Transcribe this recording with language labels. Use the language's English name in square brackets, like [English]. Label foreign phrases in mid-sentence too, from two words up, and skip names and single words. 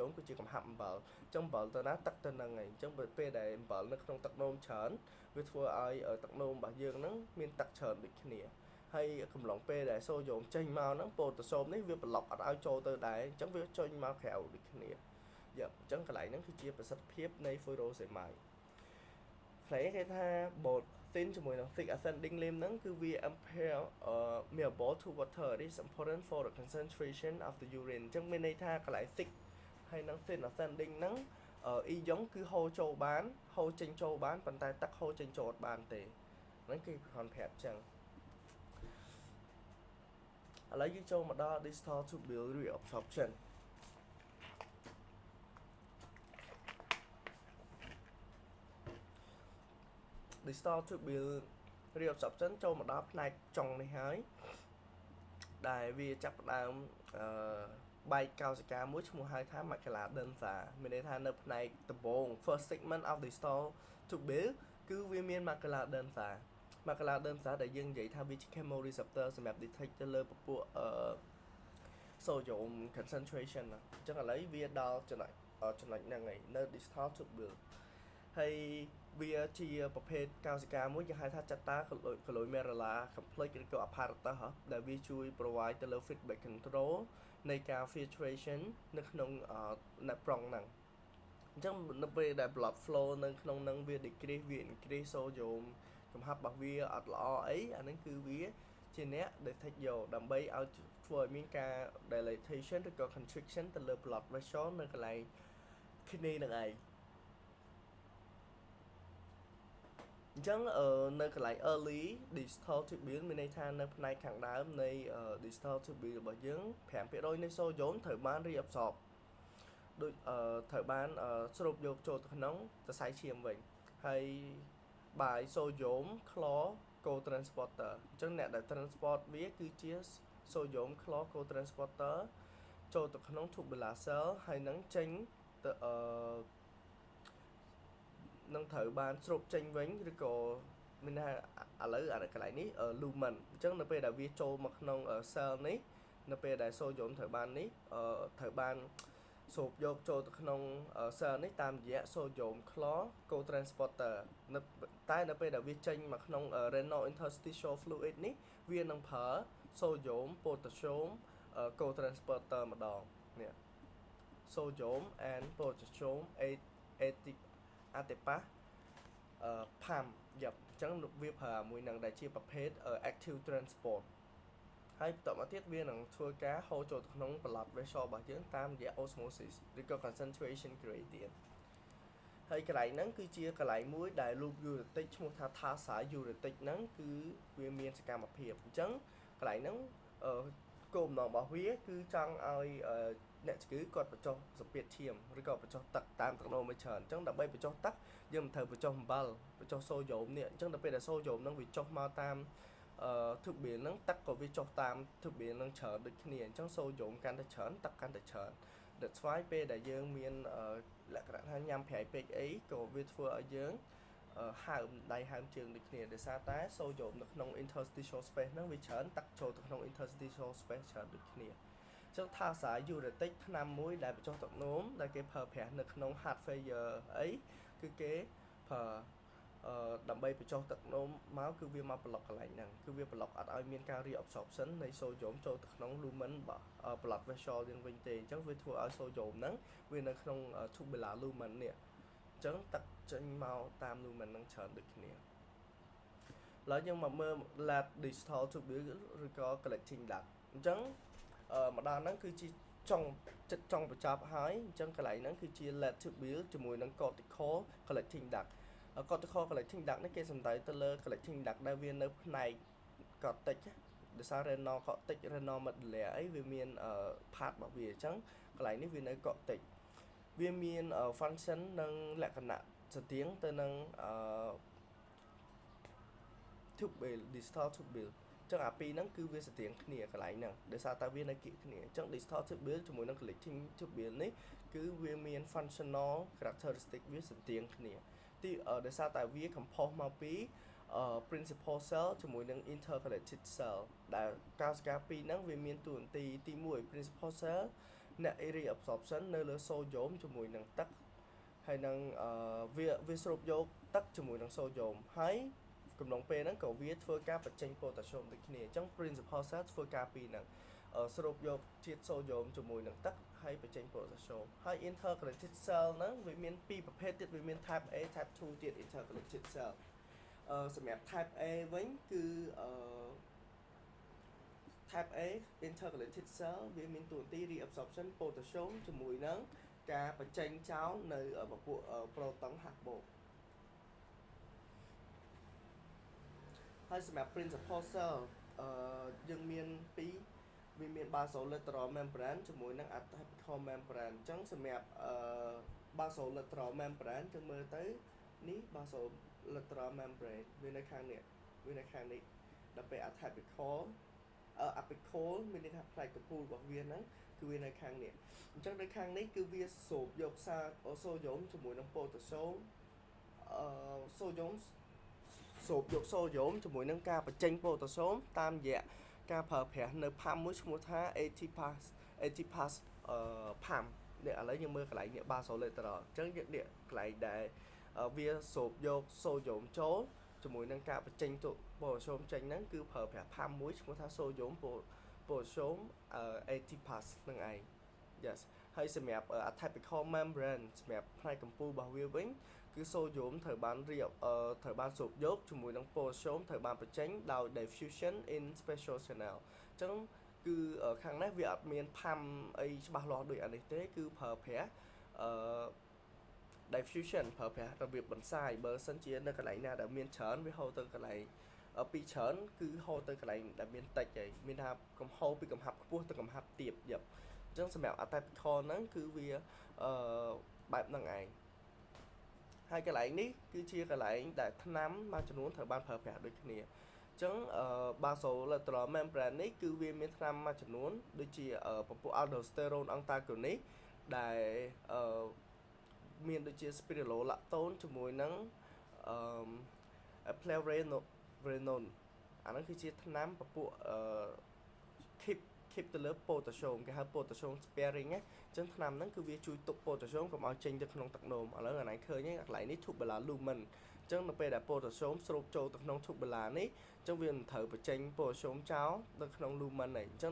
[Khmer] មគឺជាកំហាប់អំបិលអញ្ចឹងអំបិលទៅណាទឹកទៅហ្នឹងឯងអញ្ចឹងពេលដែលអំបិលនៅក្នុងទឹកនោមច្រើនវាធ្វើឲ្យទឹកនោមរបស់យើងហ្នឹងមានទឹកច្រើនដូចគ្នា ហើយកំឡុងពេលដែលសូដ្យូមចេញមកហ្នឹងប៉ូតាស្យូមនេះវាប្លុកអត់ឲ្យចូលទៅដែរអញ្ចឹងវាចេញមកក្រៅដូចគ្នាអញ្ចឹងកន្លែងហ្នឹងគឺជាប្រសិទ្ធភាពនៃ furosemide ផ្លេគេថា [English] both thin [Khmer] ជាមួយនឹង [English] thick ascending limb [Khmer] ហ្នឹងគឺវា [English] permeable to water it is important for the concentration of the urine [Khmer] អញ្ចឹងមានន័យថាកន្លែង thick ហើយនឹង [English] thin ascending [Khmer] ហ្នឹងអ៊ីយ៉ុងគឺហូរចូលបានហូរចេញចូលបានប៉ុន្តែទឹកហូរចេញចូលអត់បានទេហ្នឹងគេគ្រាន់ប្រាប់អញ្ចឹង ឥឡូវយើងចូលមកដល់ [English] distal tubule reabsorption distal tubule reabsorption [Khmer] ចូលមកដល់ផ្នែកចុងនេះហើយដែលវាចាប់ផ្ដើមបែកកោសិកាមួយឈ្មោះហៅថា [English] macula densa [Khmer] មានន័យថានៅផ្នែកដំបូង first [English] segment of distal tubule [Khmer] គឺវាមាន [English] macula densa [Khmer] ដែលយើងនិយាយថាវាជា chemoreceptor សម្រាប់ detect ទៅលើពពួក [English] sodium concentration [Khmer] អញ្ចឹងឥឡូវវាដល់ ចំណុចហ្នឹងហើយនៅ [English] distal tubule [Khmer] ហើយវាជាប្រភេទកោសិកាមួយគេហៅថា [English] Chata glomerular complex [Khmer] ឬក៏ apparatus ដែលវាជួយ provide ទៅលើ [English] feedback control [Khmer] នៃការ filtration នៅក្នុងនៅប្រុងហ្នឹងអញ្ចឹងនៅពេលដែល [English] blood flow [Khmer] នៅក្នុងហ្នឹងវា decrease វា [English] increase sodium [Khmer] កំហាប់របស់វាអត់ល្អអីអាហ្នឹងគឺវាជាអ្នក detect យកដើម្បីឲ្យធ្វើឲ្យមានការ dilatation ឬក៏ constriction ទៅលើ [English] blood vessel [Khmer] នៅកន្លែង kidney ហ្នឹងឯង អញ្ចឹងនៅកន្លែង [English] early distal tubule [Khmer] មានន័យថានៅផ្នែកខាងដើមនៃ [English] distal tubule [Khmer] របស់យើង 5% នៃសូដ្យូមត្រូវបាន reabsorb ដូចត្រូវបានស្រូបយកចូលទៅក្នុងសរសៃឈាមវិញហើយបាយសូដ្យូម [English] chlor co-transporter [Khmer] អញ្ចឹងអ្នកដែល transport វាគឺជា [English] sodium chloride co-transporter [Khmer] ចូលទៅក្នុង [English] tubular cell [Khmer] ហើយនឹងចេញទៅ នឹងត្រូវបានស្រូបចេញវិញឬក៏មានថាឥឡូវអាកន្លែងនេះ lumen អញ្ចឹងនៅពេលដែលវាចូលមក ក្នុង cell នេះនៅពេលដែល sodium ត្រូវបាននេះត្រូវបានស្រូបយកចូលទៅក្នុង cell នេះតាមរយៈ [English] sodium chloride co-transporter [Khmer] តែនៅពេលដែលវាចេញមកក្នុង [English] renal interstitial fluid [Khmer] នេះវានឹងប្រើ [English] sodium potassium co-transporter [Khmer] ម្ដងនេះ [English] sodium and potassium ATPase PAM [Khmer] យ៉ាប់អញ្ចឹងវាប្រើមួយនឹងដែលជាប្រភេទ [English] active transport [Khmer] ហើយបន្តមកទៀតវានឹងធ្វើ ការហូរចូលទៅក្នុង [English] blood vessel [Khmer] របស់យើងតាមរយៈ osmosis ឬក៏ [English] concentration gradient [Khmer] ហើយកន្លែងហ្នឹងគឺជាកន្លែងមួយដែល [English] loop uretic [Khmer] ឈ្មោះថា [English] tarsi uretic [Khmer] ហ្នឹងគឺវាមានសកម្មភាពអញ្ចឹងកន្លែងហ្នឹងគោលបំណងរបស់វាគឺចង់ឲ្យអ្នកជំងឺគាត់បញ្ចុះសម្ពាធឈាមឬក៏បញ្ចុះទឹកតាមទឹកនោមមួយច្រើនអញ្ចឹងដើម្បីបញ្ចុះទឹកយើងមិនត្រូវបញ្ចុះអំបិលបញ្ចុះសូ ដ្យូមនេះអញ្ចឹងដល់ពេលដែលសូដ្យូមហ្នឹងវាចុះមកតាមtubular ហ្នឹងទឹកក៏វាចុះតាម tubular ហ្នឹងច្រើនដូចគ្នាអញ្ចឹងសូដ្យូមកាន់តែច្រើនទឹកកាន់តែច្រើន [English] that's why [Khmer] ពេលដែលយើងមានលក្ខណៈថាញ៉ាំប្រៃពេកអីក៏វាធ្វើឲ្យយើងហើមដៃហើមជើងដូចគ្នា ដោយសារតែសូដ្យូមនៅក្នុង [English] interstitial space [Khmer] ហ្នឹងវាច្រើនទឹកចូលទៅក្នុង [English] interstitial space [Khmer] ច្រើនដូចគ្នាអញ្ចឹងថាសារ uretic ថ្នាំមួយដែលបញ្ចុះទឹកនោមដែលគេប្រើប្រាស់នៅក្នុង [English] heart failure [Khmer] អីគឺគេ ប្រើដើម្បីបញ្ចុះទឹកនោមមកគឺវាមកប្លុកកន្លែងហ្នឹងគឺវាប្លុកអត់ឲ្យមានការ reabsorption នៃសូដ្យូមចូលទៅក្នុង [English] lumen blood vessel [Khmer] យើងវិញទេអញ្ចឹង វាធ្វើឲ្យសូដ្យូមហ្នឹងវានៅក្នុង [English] tubular lumen [Khmer] នេះអញ្ចឹងទឹកចេញមកតាម lumen ហ្នឹងច្រើនដូចគ្នាឥ ឡូវយើងមកមើល [English] lab distal tubule [Khmer] ឬក៏ [English] collecting duct [Khmer] អញ្ចឹងម្ដងហ្នឹងគឺជាចុងបញ្ចប់ហើយអញ្ចឹងកន្លែងហ្នឹងគឺជា [English] lab tubule [Khmer] ជាមួយនឹង [English] cortical collecting duct cortical collecting duct [Khmer] នេះគេសំដៅទៅលើ [English] collecting duct [Khmer] ដែលវានៅផ្នែក cortex ដោយសារ [English] renal cortex renal medulla [Khmer] អីវាមាន part របស់វាអញ្ចឹងកន្លែងនេះវានៅ cortex វាមាន function និងលក្ខណៈស្តៀងទៅនឹង [English] tubule distal tubule [Khmer] អញ្ចឹងអាពីរហ្នឹងគឺវាស្តៀងគ្នាកន្លែងហ្នឹងដោយសារតែវានៅគៀកគ្នាអញ្ចឹង [English] distal tubule [Khmer] ជាមួយនឹង [English] collecting tubule [Khmer] នេះគឺវាមាន [English] functional characteristic [Khmer] វាស្តៀងគ្នា ទីដោយសារតែវា compose មកពី [English] principal cell [Khmer] ជាមួយនឹង [English] intercalated cell [Khmer] ដែលកោសិកាពីរហ្នឹងវាមានតួនាទីទី1 [English] principal cell [Khmer] អ្នក reabsorption នៅលើសូដ្យូមជាមួយនឹងទឹកហើយនឹងវាស្រូបយកទឹកជាមួយនឹងសូដ្យូមហើយកំឡុងពេលហ្នឹងក៏វាធ្វើការបញ្ចេញ potassium ដូចគ្នាអញ្ចឹង [English] principal cell [Khmer] ធ្វើការពីរហ្នឹងស្រូបយកជាតិសូដ្យូមជាមួយនឹងទឹកហើយបញ្ចេញ potassium ហើយ [English] intercalated cell [Khmer] ហ្នឹងវាមានពីរប្រភេទទៀតវាមាន [English] type A type 2 [Khmer] ទៀត [English] intercalated cell [Khmer] សម្រាប់ [English] type A [Khmer] វិញគឺ [English] type A intercalated cell [Khmer] វាមានតួនាទី [English] reabsorption potassium [Khmer] ជាមួយនឹងការបញ្ចេញចោលនៅពពួក proton ហាក់បូកហើយសម្រាប់ [English] principal cell [Khmer] យើងមានពីរវាមាន [English] basolateral membrane [Khmer] ជាមួយនឹង [English] atypical membrane [Khmer] អញ្ចឹងសម្រាប់ [English] basolateral membrane [Khmer] យើងមើលទៅនេះ [English] basolateral membrane [Khmer] វានៅខាងនេះដល់ពេល [English] atypical apical [Khmer] មានន័យថាផ្នែកកំពូលរបស់វាហ្នឹងគឺវានៅខាងនេះអញ្ចឹងនៅខាងនេះគឺវាស្រូបយកសារសូដ្យូមជាមួយនឹង potassium សូដ្យូមស្រូបយកសូដ្យូមជាមួយនឹងការបញ្ចេញ potassium តាមរយៈការប្រើប្រាស់នៅ pump មួយឈ្មោះថា [English] ATPase pump [Khmer] នេះឥឡូវយើងមើលកន្លែង នេះ basolateral អញ្ចឹងយើងនេះកន្លែងដែលវាស្រូបយកសូដ្យូមចូលជាមួយនឹងការបញ្ចេញ potassium ចេញហ្នឹងគឺប្រើប្រាស់ pump មួយឈ្មោះថា [English] sodium potassium ATPase [Khmer] ហ្នឹងឯង yes ហើយសម្រាប់ [English] atypical membrane [Khmer] សម្រាប់ផ្នែកកំពូលរបស់វាវិញគឺសូដ្យូមត្រូវបានស្រូបយកជាមួយនឹង potassium ត្រូវបានបញ្ចេញដោយ [English] diffusion in special channel [Khmer] អញ្ចឹងគឺខាងនេះវាអត់មាន pump អីច្បាស់លាស់ដូចអានេះទេគឺប្រើប្រាស់ diffusion ប្រើប្រាស់របៀបបន្សាយបើសិនជានៅកន្លែងណាដែលមានច្រើនវាហូរទៅកន្លែងពីច្រើនគឺហូរទៅកន្លែងដែលមានតិចហើយមានថាកំហូរពីកំហាប់ខ្ពស់ទៅកំហាប់ទាបយ៉ាប់អញ្ចឹងសម្រាប់ atypical ហ្នឹងគឺវាបែបហ្នឹងឯងហើយកន្លែងនេះគឺជាកន្លែងដែលថ្នាំមួយចំនួនត្រូវបានប្រើប្រាស់ដូចគ្នា ចឹង [English] basolateral membrane [Khmer] នេះគឺវាមានថ្នាំមួយចំនួនដូចជាពពួក [English] aldosterone antagonist [Khmer] ដែលមានដូចជា spironolactone ជាមួយនឹង eplerenone អាហ្នឹងគឺជាថ្នាំពពួកkeep ទៅលើ potassium គេហៅ [English] potassium sparing [Khmer] ណាអញ្ចឹងថ្នាំហ្នឹងគឺវាជួយទប់ potassium កុំឲ្យចេញទៅក្នុងទឹកនោមឥឡូវអានេះឃើញកន្លែងនេះ [English] tubular lumen [Khmer] អញ្ចឹងនៅពេលដែល potassium ស្រូបចូលទៅក្នុង tubular នេះអញ្ចឹងវាមិនត្រូវបញ្ចេញ potassium ចោលនៅក្នុង lumen នេះអញ្ចឹង